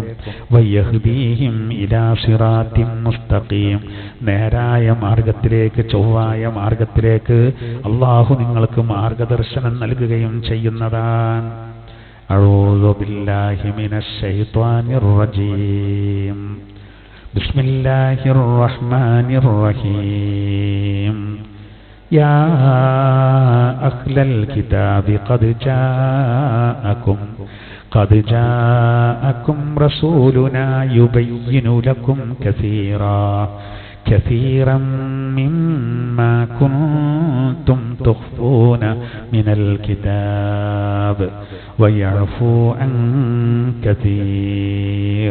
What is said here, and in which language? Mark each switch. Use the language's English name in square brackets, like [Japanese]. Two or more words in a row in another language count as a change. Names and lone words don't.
[Arabic] ويهديهم إلى صراط مستقيم [Malayalam] നേരായ മാർഗത്തിലേക്ക്, ചൊവ്വായ മാർഗത്തിലേക്ക് അല്ലാഹു നിങ്ങൾക്ക് മാർഗദർശനം നൽകുകയും ചെയ്യുന്നതാണ്. [Arabic] أعوذ بالله من الشيطان الرجيم. بسم الله الرحمن الرحيم. يا أهل الكتاب قد جاءكم رسولنا يبين لكم كثيرا مما كنتم تخفون من الكتاب ويعفو عن كثير.